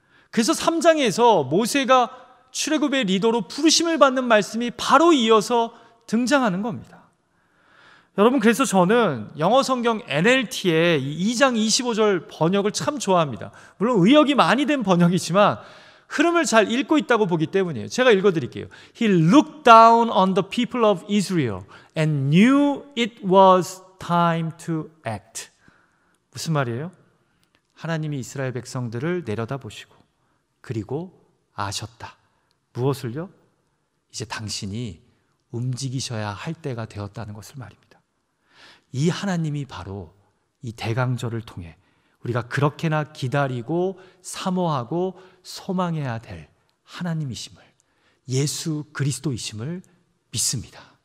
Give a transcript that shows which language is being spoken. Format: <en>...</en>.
<ko>그래서 3장에서 모세가 출애굽의 리더로 부르심을 받는 말씀이 바로 이어서 등장하는 겁니다. 여러분, 그래서 저는 영어 성경 NLT의 2장 25절 번역을 참 좋아합니다. 물론 의역이 많이 된 번역이지만 흐름을 잘 읽고 있다고 보기 때문이에요. 제가 읽어드릴게요.</ko> <en>He looked down on the people of Israel and knew it was time to act.</en> <ko>무슨 말이에요? 하나님이 이스라엘 백성들을 내려다보시고 그리고 아셨다. 무엇을요? 이제 당신이 움직이셔야 할 때가 되었다는 것을 말입니다. 이 하나님이 바로 이 대강절을 통해 우리가 그렇게나 기다리고 사모하고 소망해야 될 하나님이심을, 예수 그리스도이심을 믿습니다.</ko>